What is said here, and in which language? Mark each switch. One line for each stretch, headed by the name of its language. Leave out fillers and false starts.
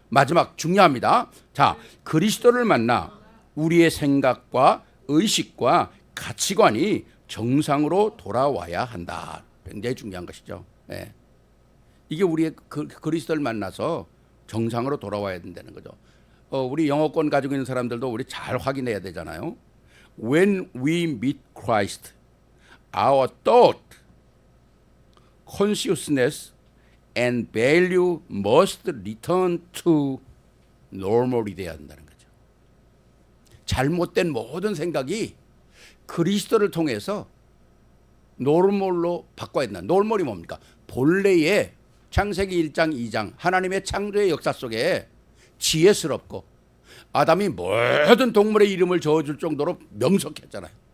Korean: 마지막 중요합니다. 자, 그리스도를 만나 우리의 생각과 의식과 가치관이 정상으로 돌아와야 한다. 굉장히 중요한 것이죠. 네. 이게 우리의 그리스도를 만나서 정상으로 돌아와야 된다는 거죠. 우리 영어권 가지고 있는 사람들도 우리 잘 확인해야 되잖아요.
English: When we meet Christ, our thought, consciousness and value must return to normal이
Korean: 돼야 한다는 거죠. 잘못된 모든 생각이 그리스도를 통해서 노멀로 바꿔야 된다. 노멀이 뭡니까? 본래의 창세기 1장 2장 하나님의 창조의 역사 속에 지혜스럽고 아담이 모든 동물의 이름을 저어줄 정도로 명석했잖아요.